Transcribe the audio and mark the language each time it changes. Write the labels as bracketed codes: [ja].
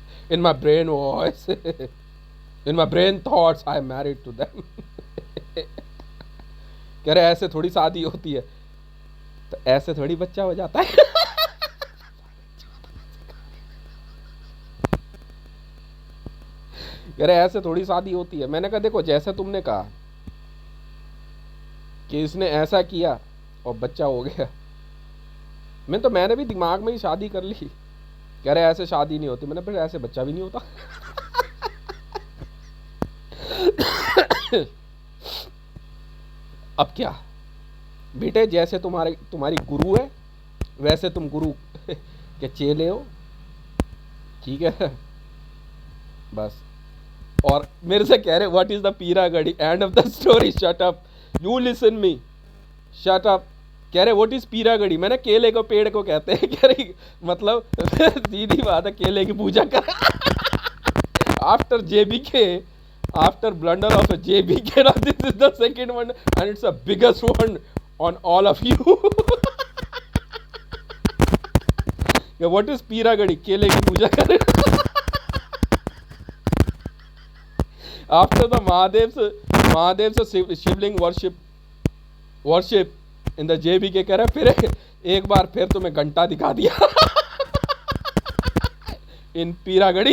[en] In my brain voice, in my brain thoughts, I am married to them. [hi] कह रहे ऐसे थोड़ी शादी होती है, तो ऐसे थोड़ी बच्चा हो जाता है. कह रहे ऐसे थोड़ी शादी होती है. मैंने कहा देखो, जैसे तुमने कहा कि इसने ऐसा किया और बच्चा हो गया, मैंने भी दिमाग में ही शादी कर ली. कह रहे ऐसे शादी नहीं होती। मैंने फिर ऐसे बच्चा भी नहीं होता। अब क्या बेटे, जैसे तुम्हारी गुरु है वैसे तुम गुरु के चेले हो, ठीक है बस। और मेरे से कह रहे [en] What is the Peeragarhi, end of the story, shut up, you listen me, shut up. [hi] कह रहे [en] what is [hi] पीरागढ़ी, मैंने केले को पेड़ को कहते हैं। कह रही मतलब सीधी बात है, केले की पूजा कर। [en] After JBK, after blunder of a JBK, now this is the second one and it's the biggest one on all of you. Yeah, what is [hi] Peeragarhi, केले की पूजा कर। [en] After the Mahadev's Shivling worship in the JBK, [hi] कह रहा फिर एक बार फिर तुम्हें घंटा दिखा दिया इन पीरागढ़ी।